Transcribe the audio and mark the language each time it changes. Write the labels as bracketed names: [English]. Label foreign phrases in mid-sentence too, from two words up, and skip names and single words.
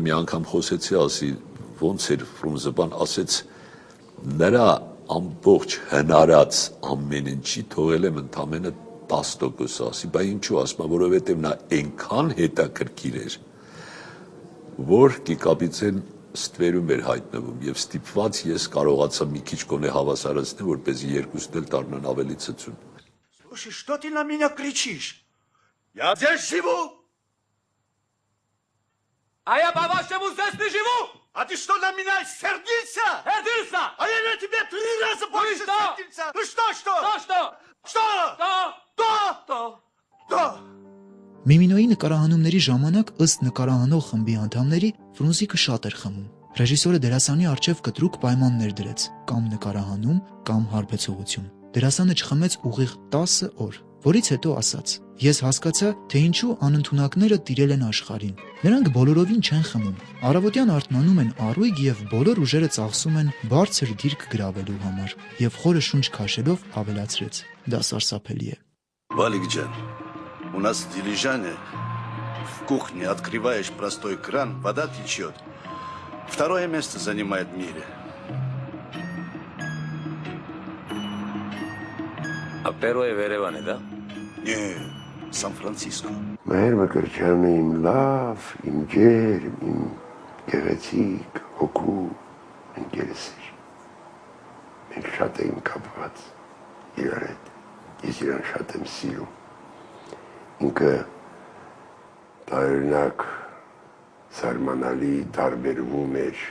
[Armenian] մի անգամ խոսեցի, ասի ոնց էր Ֆրունզեբան, ասեց նրա ամբողջ հնարած ամեն ինչի թողել եմ ընդամենը 10%, ասի, բա ինչու, ասում, որովհետև նա այնքան հետաքրքիր էր, որ Կիկաբիձեն ստվերում էր հայտնվում եւ ստիպված ես կարողացա մի քիչ կոնե հավասարացնել, որպեսզի երկուսն էլ դառնան ավելի ցցուն։ [Russian] Слушай, что ты на меня кричишь? Я здесь живу! А я по-вашему здесь не живу! А ты что, на меня сердился? Сердился! А я на тебя 3 раза больше что? сердился! Ну что? Что? Что? Что? [Armenian] Միմինոյի նկարահանումների ժամանակ ըստ նկարահանող խմբի անդամների Ֆրունզիկը շատ էր խմում։ Ռեժիսորը դերասանի առջև կտրուկ պայմաններ դրեց՝ կամ նկարահանում, կամ հարբեցողություն։ Դերասանը չխմեց ուղիղ 10 օր, որից հետո ասաց. «Ես հասկացա, թե ինչու անընդունակները տիրել են աշխարհին։ Նրանք բոլորովին չեն խմում։ Առավոտյան արթնանում են առույգ եւ բոլոր ուժերը ծախսում են բարձր դիրք գրավելու համար»։ Եվ խորը շունչ քաշելով ավելացրեց. «Դա սարսափելի է»։ [Russian] Валик Джан, у нас в Дилижане в кухне открываешь простой кран, вода течет. 2 место занимает в мире. А первое в Ереване, да? Не, Сан-Франциско. [Armenian] Մեհեր Մկրտչյանը իմ լավ, իմ ջերմ, իմ գեղեցիկ, հոգու ընկերս էր։ Մենք շատ էինք կապված իրար հետ, ես իրան շատ եմ սիրում։ Ինքը տարօրինակ զարմանալի տարբերվում էր